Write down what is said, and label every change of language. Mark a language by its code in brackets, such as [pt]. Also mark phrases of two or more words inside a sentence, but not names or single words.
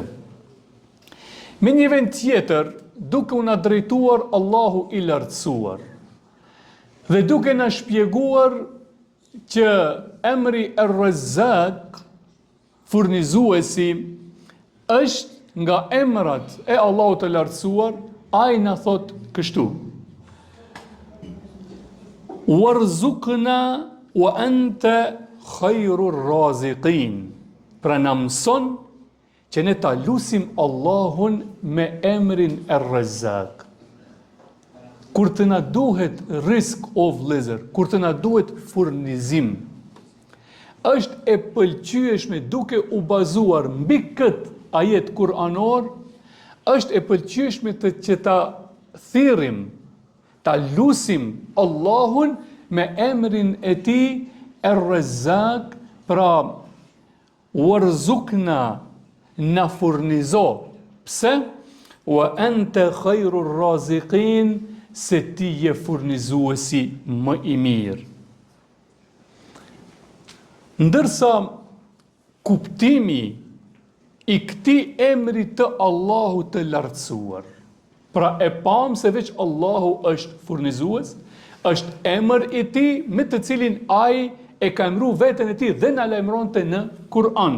[sq] Me një vend tjetër, duke u na drejtuar Allahu i lartësuar dhe duke na shpjeguar që emri Er-Razzaq, furnizuesi, është nga emrat e Allahut të lartësuar, ai na thot kështu: [ar] وارزقنا وأنت خير الرازقين. [sq] Pra na mëson që ne ta lusim Allahun me emrin e Rezzak. Kur të na duhet rizq o vëllezër, kur të na duhet furnizim, është e pëlqyeshme duke u bazuar mbi këtë ajet kuranor, është e pëlqyeshme që ta thirrim, ta lusim Allahun me emrin e tij Er-Rezzak, pra warzuqna, na furnizo. Pse? [ar] وأنت خير الرازقين, [sq] se ti je furnizuesi më i mirë. Ndërsa kuptimi i këtij emri të Allahut të lartësuar, pra e pam se veç Allahu është furnizues, është emër i tij me të cilin ai e ka emru veten e tij dhe na lajmëronte në Kur'an.